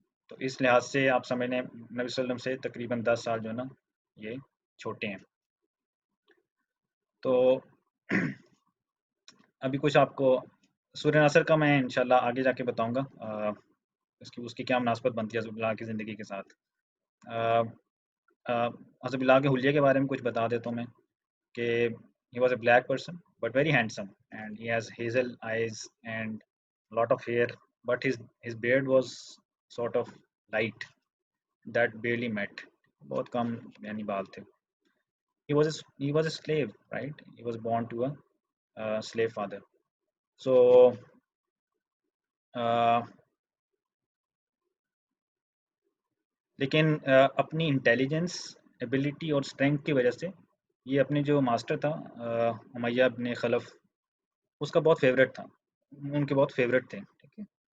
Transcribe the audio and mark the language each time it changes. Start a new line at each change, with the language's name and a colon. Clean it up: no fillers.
Urdu: تو اس لحاظ سے آپ سمجھ لیں نبی صلی اللہ علیہ وسلم سے تقریباً 10 سال جو ہے نا یہ چھوٹے ہیں. تو ابھی کچھ آپ کو سورہ نصر کا میں انشاءاللہ آگے جا کے بتاؤں گا، اس کی کیا مناسبت بنتی ہے حضرت بلال کی زندگی کے ساتھ. حضرت بلال کے حلیے کے بارے میں کچھ بتا دیتا ہوں میں کہ
English: he was a black person but very handsome and he has hazel eyes and lot of hair, but his beard was sort of light that barely met،
Urdu: بہت کم یعنی بال تھے.
English: he was a slave, right? He was born to a slave father.
Urdu: So لیکن اپنی intelligence, ability اور strength کی وجہ سے یہ اپنے جو ماسٹر تھا امیہ ابن خلف، اس کا بہت فیوریٹ تھا، ان کے بہت فیوریٹ تھے. ٹھیک ہے.